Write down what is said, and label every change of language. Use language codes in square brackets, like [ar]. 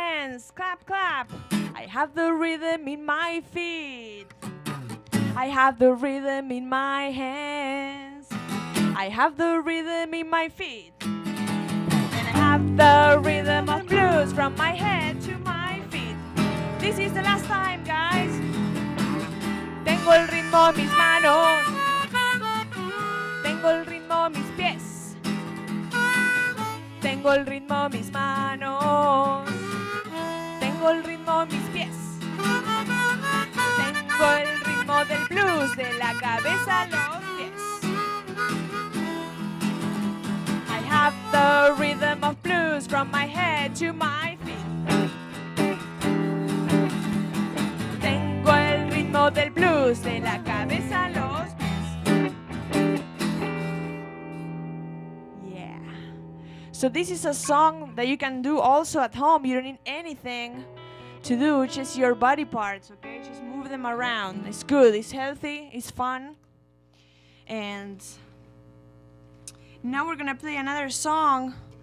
[en] hands, clap, clap. I have the rhythm in my feet. I have the rhythm in my hands. I have the rhythm in my feet. And I have the rhythm of blues from my head to my feet. This is the last time, guys. [es] Tengo el ritmo en mis manos. Tengo el ritmo en mis pies. Tengo el ritmo en mis manos. Tengo el ritmo en mis pies. Tengo el ritmo del blues de la cabeza a los pies. [en] I have the rhythm of blues from my head to my feet. [es] Tengo el ritmo del blues de la cabeza a los pies. [en] Yeah. So this is a song that you can do also at home. You don't need anything to do, just your body parts, okay? Just move them around. It's good, it's healthy, it's fun. And now we're gonna play another song.